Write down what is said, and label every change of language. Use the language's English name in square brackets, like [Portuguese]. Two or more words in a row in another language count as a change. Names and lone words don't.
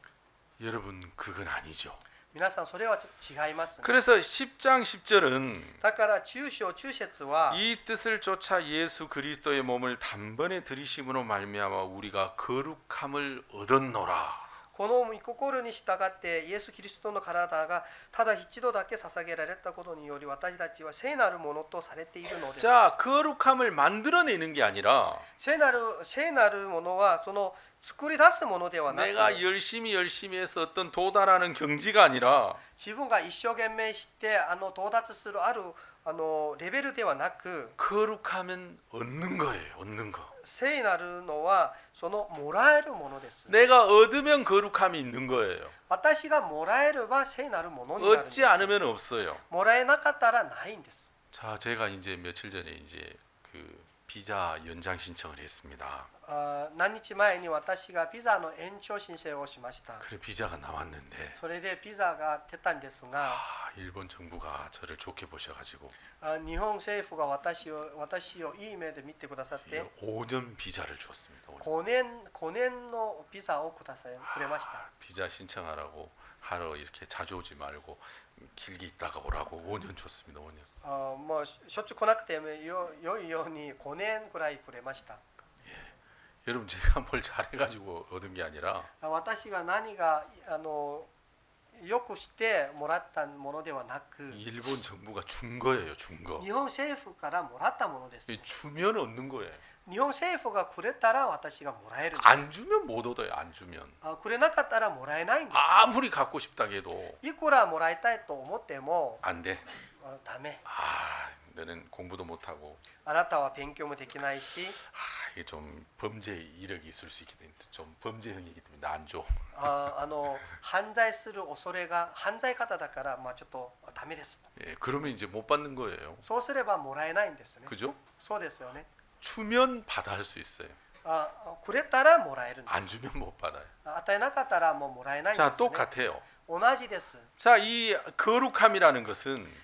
[Korean] 여러분 그건 아니죠. [Japanese] 皆さんそれは違います、ね。 [Korean] 그래서 10장 10절은 [Japanese] だから中章中節は [Korean] 이 뜻을 쫓아 예수 그리스도의 몸을 단번에 들이심으로 말미암아 우리가 거룩함을 얻었노라. [Japanese] この御心に従ってイエス・キリストの体がただ一度だけ捧げられたことにより私たちは聖なるものとされているのです。 [Korean] 자, 거룩함을 만들어내는 게 아니라 [Japanese] 聖なるものはその作り出すものではなく [Korean] 내가 열심히 해서 어떤 도달하는 경지가 아니라 [Japanese] 自分が一生懸命して到達するあるレベルではなく [Korean] 거룩하면 얻는 거예요. 얻는 거. [Japanese] 聖なるのはそのもらえるものです。 [Korean] 내가 얻으면 거룩함이 있는 거예요. [Japanese] 私がもらえれば聖なるものになるんです。 [Korean] 얻지 않으면 없어요. [Japanese] もらえなかったらないんです。 [Korean] 자, 제가 이제 며칠 전에 이제 그 비자 연장 신청을 했습니다. [Japanese] 何日前に私がビザの延長申請をしました。 [Korean] 그래 비자가 나왔는데 [Japanese] それでビザが出たんですが、 [Korean] 일본 정부가 저를 좋게 보셔가지고 [Japanese] 日本政府が私をいい目で見てくださって [Korean] 5년 비자를 줬습니다. 5년. [Japanese] 5 年のビザをくれました。 [Korean] 비자 신청하라고 하러 이렇게 자주 오지 말고 길게 있다가 오라고 5년 줬습니다. 5년. [Japanese] もうしょっちゅう来なくても良いように5年くらいくれました。 [Korean] 여러분 제가 뭘 잘해가지고 얻은 게 아니라 [Japanese] 私が何がよくしてもらったものではなく [Korean] 일본 정부가 준 거예요. 준 거. [Japanese] 日本政府からもらったものです。 [Korean] 주면 얻는 거예요. [Japanese] 日本政府がくれたら私がもらえるんです。 [Korean] 안 주면 못 얻어요. 안 주면. [Japanese] くれなかったらもらえないんです。 [Korean] 아무리 갖고 싶다 해도 [Japanese] いくらもらいたいと思っても [Korean] 안 돼. [Japanese] ダメ。 [Korean] 너는 공부도 못하고 [Japanese] あなたは勉強もできないし [Korean] 이게 좀 범죄 이력이 있을 수 있기 때문에 좀 범죄형이기 때문에 나 안 줘. [Japanese] 犯罪する恐れが犯罪方だからちょっとダメです。 [Korean] 예, 그러면 이제 못 받는 거예요. [Japanese] そうすればもらえないんですね。 [Korean] 그죠? [Japanese] そうですよね。 [Korean] 주면 받을 수 있어요. [Japanese] くれたらもらえるんです。 [Korean] 안 주면 못 받아요. [Japanese] 与えなかったらもうもらえないんで [Korean] 자, [Japanese] すね。 [Korean] 똑같아요. [Japanese] 同じです。 [Korean] 자, 이 거룩함이라는 것은